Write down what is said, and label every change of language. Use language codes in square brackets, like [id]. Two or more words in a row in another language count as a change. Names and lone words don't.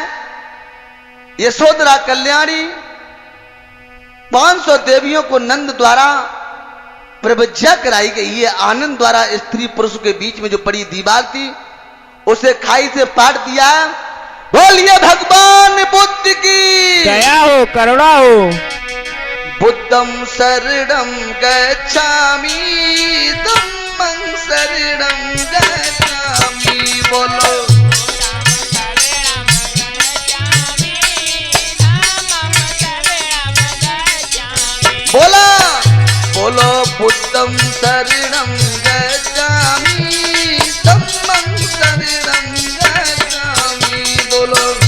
[hi] यशोधरा कल्याणी 500 देवियों को नंद द्वारा प्रवज्ञा कराई गई है। आनंद द्वारा स्त्री पुरुष के बीच में जो पड़ी दीवार थी उसे खाई से पाट दिया। बोलिए भगवान बुद्ध की दया हो, करुणा हो। [pi] बुद्धं शरणं गच्छामि, धम्मं शरणं गच्छामि। [hi] बोलो बोला बोलो [pi] बुद्धं शरणं गच्छामि, धम्मं शरणं गच्छामि। बोलो